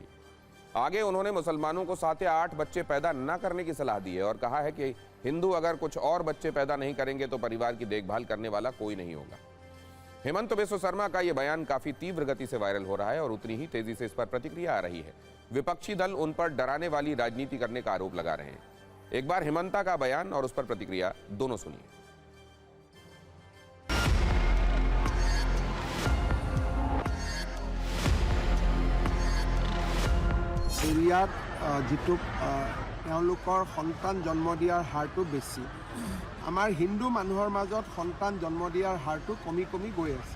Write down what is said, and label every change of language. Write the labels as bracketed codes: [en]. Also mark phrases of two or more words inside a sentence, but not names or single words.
[hi] आगे उन्होंने मुसलमानों को 7 या 8 बच्चे पैदा न करने की सलाह दी है और कहा है कि हिंदू अगर कुछ और बच्चे पैदा नहीं करेंगे तो परिवार की देखभाल करने वाला कोई नहीं होगा। हेमंत बिस्व शर्मा का यह बयान काफी तीव्र गति से वायरल हो रहा है और उतनी ही तेजी से इस पर प्रतिक्रिया आ रही है। विपक्षी दल उन पर डराने वाली राजनीति करने का आरोप लगा रहे हैं। एक बार हेमंता का बयान और उस पर प्रतिक्रिया दोनों सुनिए। [as] এৰিয়াত যিটো তেওঁলোকৰ সন্তান জন্ম দিয়াৰ হাৰটো বেছি, আমাৰ হিন্দু মানুহৰ মাজত সন্তান জন্ম দিয়াৰ হাৰটো কমি কমি গৈ আছে।